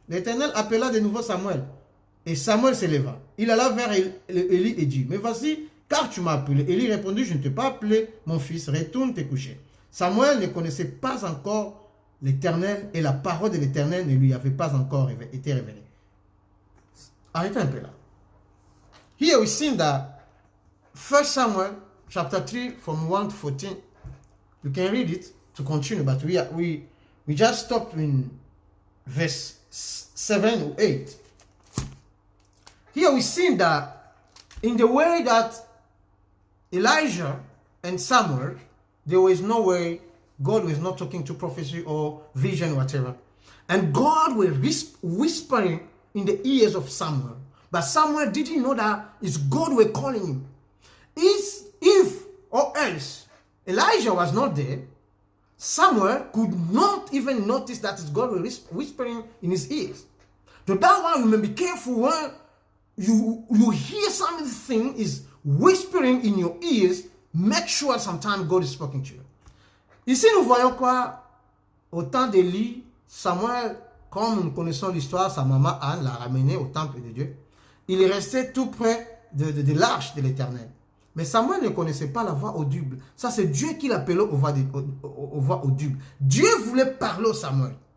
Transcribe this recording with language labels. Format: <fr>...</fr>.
<fr>L'Éternel appela de nouveau Samuel. Et Samuel se leva. Il alla vers Élie et dit, me voici car tu m'as appelé. Élie répondit, je ne t'ai pas appelé, mon fils, retourne te coucher. Samuel ne connaissait pas encore l'Éternel et la parole de l'Éternel ne lui avait pas encore été révélée. Arrêtez un peu là.</fr> <en>Here we see that 1 Samuel chapter 3 from 1 to 14. You can read it to continue, but we just stop in verse 7 or 8. Here we see that in the way that Elijah and Samuel, there was no way God was not talking to prophecy or vision or whatever. And God was whispering in the ears of Samuel. But Samuel didn't know that it's God were calling him. If or else Elijah was not there, Samuel could not even notice that it's God was whispering in his ears. So that one, you may be careful when you hear something is whispering in your ears. Make sure sometimes God is speaking to you.</en> <fr>Ici, nous voyons quoi? Au temps d'Élie, Samuel, comme nous connaissons l'histoire, sa maman Anne l'a ramené au temple de Dieu. Il est resté tout près de l'arche de l'Éternel. Mais Samuel ne connaissait pas la voix audible. Ça, c'est Dieu qui l'appelait aux voix audibles. Dieu voulait parler au Samuel.</fr>